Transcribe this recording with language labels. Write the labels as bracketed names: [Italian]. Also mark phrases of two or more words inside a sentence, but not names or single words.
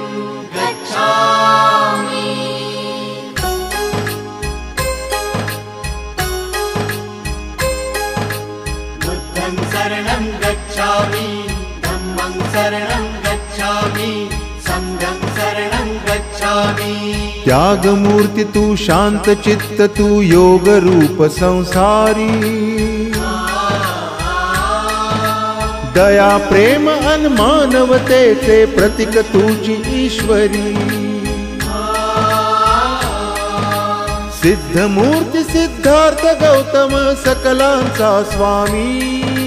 [Pali] गच्छामि बुद्धं शरणं गच्छामि धम्मं शरणं गच्छामि संघं शरणं गच्छामि। [Marathi] त्याग मूर्ति तू शांत चित्त तू योग रूप संसारी दया प्रेम अनमानवतेचे प्रतीक तुझी ईश्वरी सिद्ध मूर्ति सिद्धार्थ गौतम सकलांचा स्वामी